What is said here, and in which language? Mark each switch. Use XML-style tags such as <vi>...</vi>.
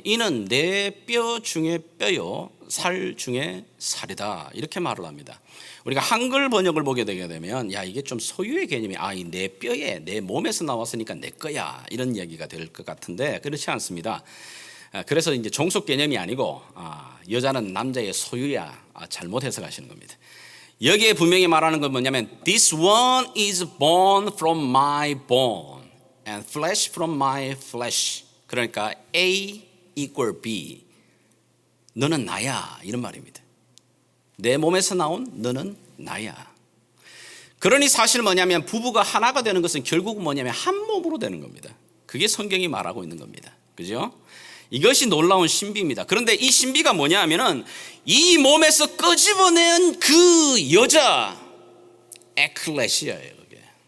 <ko>이는 내 뼈 중에 뼈요, 살 중에 살이다. 이렇게 말을 합니다. 우리가 한글 번역을 보게 되게 되면 야, 이게 좀 소유의 개념이 이 내 뼈에, 내 몸에서 나왔으니까 내 거야, 이런 이야기가 될 것 같은데 그렇지 않습니다. 그래서 이제 종속 개념이 아니고 여자는 남자의 소유야, 잘못 해석하시는 겁니다. 여기에 분명히 말하는 건 뭐냐면</ko> <en>This one is born from my bone and flesh from my flesh.</en> <ko>그러니까</ko> <en>A equal B.</en> <ko>너는 나야 이런 말입니다. 내 몸에서 나온 너는 나야. 그러니 사실 뭐냐면 부부가 하나가 되는 것은 결국은 뭐냐면 한 몸으로 되는 겁니다. 그게 성경이 말하고 있는 겁니다. 그죠? 이것이 놀라운 신비입니다. 그런데 이 신비가 뭐냐 하면은 이 몸에서 끄집어낸 그 여자 에클레시아예요. 그게.</ko>